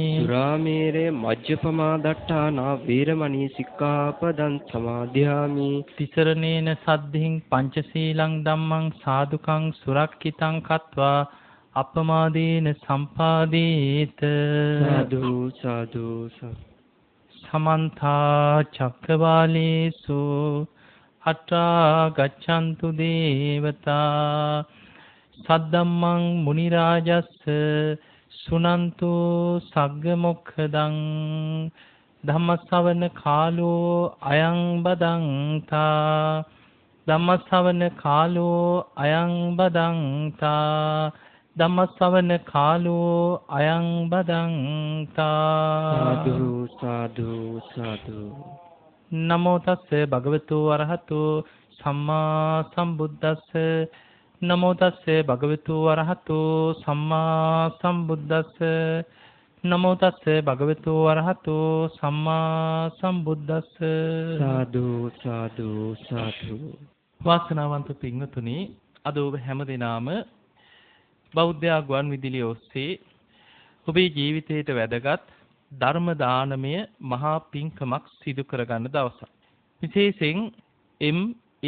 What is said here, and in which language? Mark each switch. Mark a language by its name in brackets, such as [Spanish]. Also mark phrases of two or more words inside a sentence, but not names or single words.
[Pali] සුරාමේරය මජ්ජපමා දට්ඨානා වීරමණී සික්ඛාපදං සමාදියාමි. තිසරණේන සද්ධින් පංචශීලං ධම්මං සාදුකං සුරක්ඛිතං කତ୍වා අපමාදීන සම්පාදීත. සාදු සාදු සමන්ත චක්කවාලේසු අත්‍රා ගච්ඡන්තු දේවතා සද්දම්මං මුනි රාජස්ස සුනන්තු සග්ග මොක්ඛදං ධම්මස්සවන කාලෝ අයං බදන්තා. ධම්මස්සවන කාලෝ අයං බදන්තා. ධම්මස්සවන කාලෝ අයං බදන්තා. සාදු සාදු සාදු. නමෝ තස්ස භගවතු වරහතු සම්මා සම්බුද්දස්ස. නමෝ තස්ස භගවතු වරහතු සම්මා සම්බුද්දස්ස. නමෝ තස්ස භගවතු වරහතු සම්මා සම්බුද්දස්ස. සාදු සාදු සාදු. [Sinhala] වාසනාවන්ත පින්වතුනි, අද ඔබ හැමදෙනාම බෞද්ධ ගුවන් විදුලිය ඔස්සේ ඔබේ ජීවිතයට වැදගත් ධර්ම දානමය මහා පින්කමක් සිදු කරගන්න දවසක්. විශේෂයෙන් එම්.ඒ.